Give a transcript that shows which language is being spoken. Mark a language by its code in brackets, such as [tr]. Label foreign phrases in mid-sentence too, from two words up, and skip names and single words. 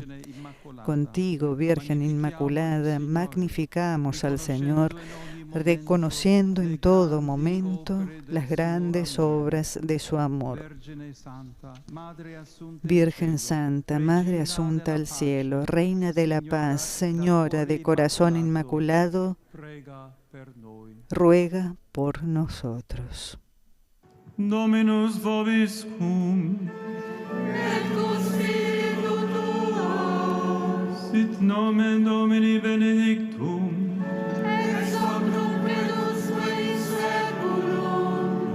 [es] Contigo, Virgen Inmaculada, magnificamos al Señor, reconociendo en todo momento las grandes obras de su amor. Virgen Santa, Madre asunta al cielo, Reina de la paz, Señora de corazón inmaculado, ruega por nosotros. [la] Dominus vobiscum. Et cum spiritu tuo. Sit nomen Domini benedictum. Ex hoc nunc et usque in saeculum.